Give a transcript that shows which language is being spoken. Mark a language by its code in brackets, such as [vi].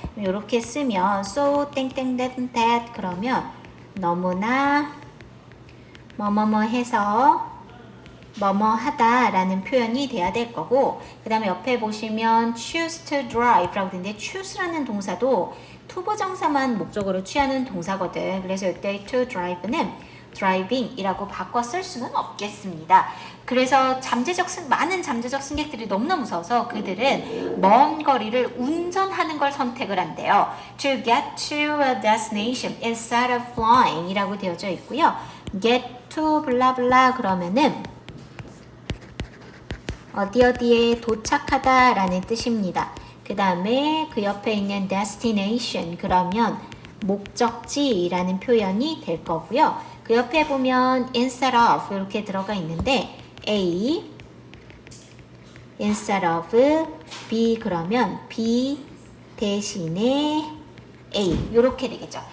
[ko] 이렇게 쓰면 so 땡땡 that 그러면 너무나 뭐뭐뭐 해서 뭐뭐 하다라는 표현이 돼야 될 거고 그 다음에 옆에 보시면 [en] choose to drive [ko] 라고 되는데 choose라는 동사도 투부정사만 목적으로 취하는 동사거든. 그래서 이때 to drive는 driving이라고 바꿔 쓸 수는 없겠습니다. 그래서 많은 잠재적 승객들이 너무나 무서워서 그들은 먼 거리를 운전하는 걸 선택을 한대요. [en] To get to a destination instead of flying [ko] 이라고 되어져 있고요. get to 블라블라 그러면은 어디에 도착하다 라는 뜻입니다. 그 다음에 그 옆에 있는 destination 그러면 목적지라는 표현이 될 거고요. 그 옆에 보면 instead of 이렇게 들어가 있는데 A instead of B 그러면 B 대신에 A 이렇게 되겠죠.